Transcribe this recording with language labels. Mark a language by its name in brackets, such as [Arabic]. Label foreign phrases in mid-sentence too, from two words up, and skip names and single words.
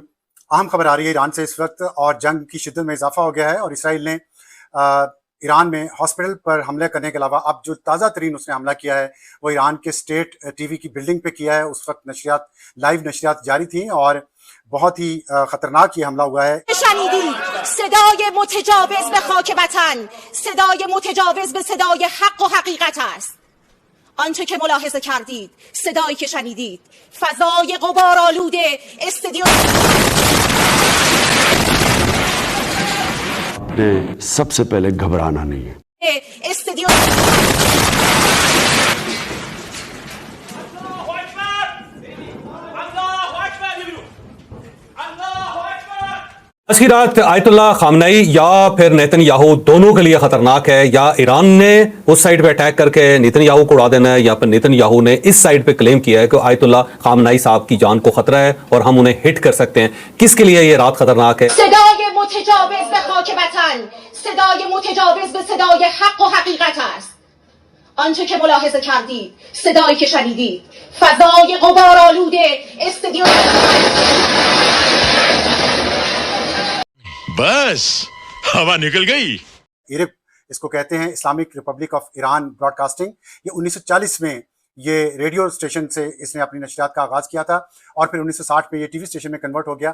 [Hindi] अहम खबर आ रही है ईरान से इस वक्त और जंग की शिद्दत में इजाफा हो गया है और इसराइल ने ईरान में हॉस्पिटल पर हमले करने के अलावा अब जो ताज़ा तरीन उसने हमला किया है वो ईरान के स्टेट टीवी की बिल्डिंग पे किया है। उस वक्त नशरियात लाइव नशरियात जारी थी और बहुत ही खतरनाक ये हमला हुआ है। [Persian] صدای متجاوز به خاک وطن، صدای متجاوز به صدای حق و حقیقت است. آنچه که ملاحظه کردید، صدایی که شنیدید، فضای غبارآلود استادیوم [Hindi] ने सबसे पहले घबराना नहीं है। [Persian] استادیوم [Hindi] आज की रात आयतुल्ला खामनई या फिर नेतन्याहू दोनों के लिए खतरनाक है। या ईरान ने उस साइड पे अटैक करके नेतन्याहू को उड़ा देना है या फिर नेतन्याहू ने इस साइड पे क्लेम किया है कि आयतुल्ला खामनई साहब की जान को खतरा है और हम उन्हें हिट कर सकते हैं। किसके लिए ये रात खतरनाक है? [Persian] صدای متجاوز به خاک وطن، صدای متجاوز به صدای حق و حقیقت است. آنچه که ملاحظه کردید، صدایی که شنیدید، فضای غبارآلود استادیوم [Hindi] बस हवा निकल गई। इरिप इसको कहते हैं, इस्लामिक रिपब्लिक ऑफ ईरान ब्रॉडकास्टिंग। ये 1940 में ये रेडियो स्टेशन से इसने अपनी नशरियात का आगाज़ किया था और फिर 1960 में ये टीवी स्टेशन में कन्वर्ट हो गया।